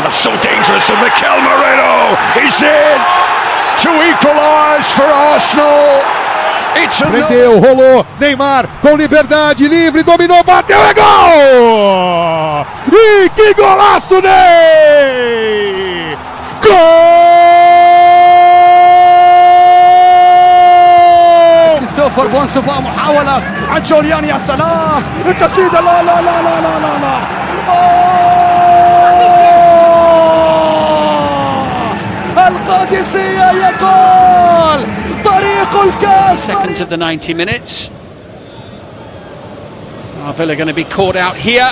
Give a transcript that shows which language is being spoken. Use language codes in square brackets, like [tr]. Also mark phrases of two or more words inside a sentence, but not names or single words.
[en] That's so dangerous. And Mikel Merino is in to equalise for Arsenal. It's [pt] Prendeu, rolou, Neymar com liberdade, livre, dominou, bateu, é gol! E que golaço, Ney! Gol! [ar] كريستوفر بونسوفا محاولة عن جوليان، يا سلام التسديد، لا لا لا لا لا لا لا القادسية يقول طريق الكاس. [en] Seconds of the 90 minutes. Villa going to be caught out here.